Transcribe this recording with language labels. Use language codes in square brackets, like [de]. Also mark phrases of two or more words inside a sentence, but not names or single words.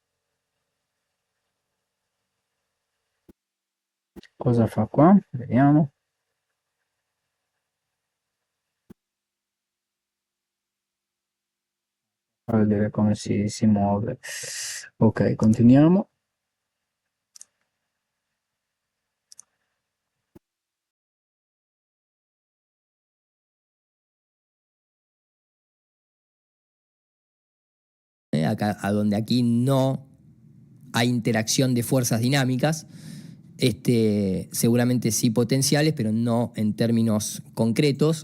[it] Cosa fa qua? Vediamo. A vedere come si muove. Ok, continuiamo. [es] Acá, a donde aquí no hay interacción de fuerzas dinámicas, seguramente sí potenciales, pero no en términos concretos.